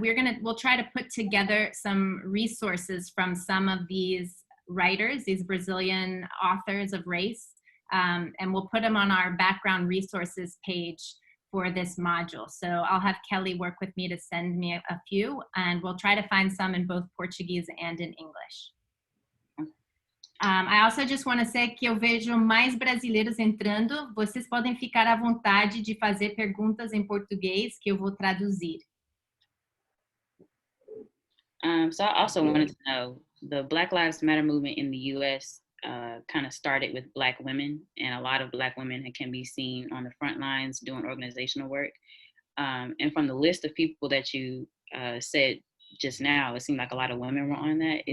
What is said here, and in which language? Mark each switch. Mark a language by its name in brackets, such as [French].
[English] We'll try to put together some resources from some of these writers, these Brazilian authors of race, and we'll put them on our background resources page for this module. So I'll have Kelly work with me to send me a few, and we'll try to find some in both Portuguese and in English. I also just want to say [Portuguese] que eu vejo mais brasileiros entrando. Vocês podem ficar à vontade de fazer perguntas em português que eu vou traduzir. [English] So I also wanted to know, the Black Lives Matter movement in the U.S. Kind of started with Black women, and a lot of Black women can be seen on the front lines doing organizational work. And from the list of people that you said just now, it seemed like a lot of women were on that.